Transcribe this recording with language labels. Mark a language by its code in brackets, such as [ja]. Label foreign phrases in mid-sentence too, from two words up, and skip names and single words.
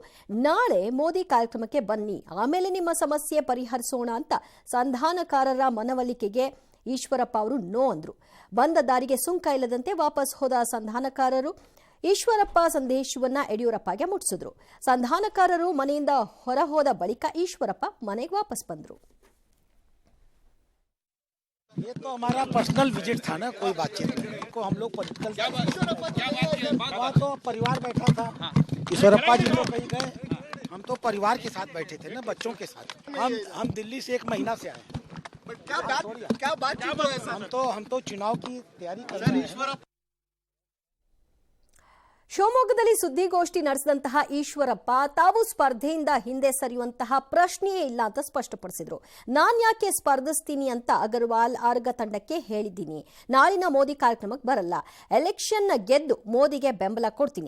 [kn] ನಾಳೆ ಮೋದಿ ಕಾರ್ಯಕ್ರಮಕ್ಕೆ ಬನ್ನಿ, ಆಮೇಲೆ ನಿಮ್ಮ ಸಮಸ್ಯೆ ಪರಿಹರಿಸೋಣ ಅಂತ ಸಂಧಾನಕಾರರ ಮನವೊಲಿಕೆಗೆ ಈಶ್ವರಪ್ಪ ಅವರು ನೋ ಅಂದ್ರು. ಬಂದ ದಾರಿಗೆ ಸುಂಕ ಇಲ್ಲದಂತೆ ವಾಪಸ್ ಹೋದ ಸಂಧಾನಕಾರರು ಈಶ್ವರಪ್ಪ ಸಂದೇಶವನ್ನ ಯಡಿಯೂರಪ್ಪಗೆ ಮುಟ್ಟಿಸಿದ್ರು. ಸಂಧಾನಕಾರರು ಮನೆಯಿಂದ ಹೊರ ಹೋದ ಬಳಿಕ ಈಶ್ವರಪ್ಪ ಮನೆಗೆ ವಾಪಸ್ ಬಂದ್ರು. [hi] ये तो हमारा [en] personal visit [hi] था ना, कोई बातचीत नहीं को हम लोग पॉलिटिकल वहाँ तो परिवार बैठा था। ईश्वरप्पा जी तो कहीं गए, हम तो परिवार के साथ बैठे थे ना, बच्चों के साथ। हम दिल्ली से 1 महीना से आए। क्या बात हम तो चुनाव की तैयारी कर रहे हैं। [kn] ಶಿವಮೊಗ್ಗದಲ್ಲಿ ಸುದ್ದಿಗೋಷ್ಠಿ ನಡೆಸಿದಂತಹ ಈಶ್ವರಪ್ಪ ತಾವು ಸ್ಪರ್ಧೆಯಿಂದ ಹಿಂದೆ ಸರಿಯುವಂತಹ ಪ್ರಶ್ನೆಯೇ ಇಲ್ಲ ಅಂತ ಸ್ಪಷ್ಟಪಡಿಸಿದ್ರು. ನಾನ್ ಯಾಕೆ ಸ್ಪರ್ಧಿಸ್ತೀನಿ ಅಂತ ಅಗರ್ವಾಲ್ ಆರ್ಗ ತಂಡಕ್ಕೆ ಹೇಳಿದ್ದೀನಿ. ನಾಳಿನ ಮೋದಿ ಕಾರ್ಯಕ್ರಮಕ್ಕೆ ಬರಲ್ಲ, ಎಲೆಕ್ಷನ್ ಗೆದ್ದು ಮೋದಿಗೆ ಬೆಂಬಲ ಕೊಡ್ತೀನಿ.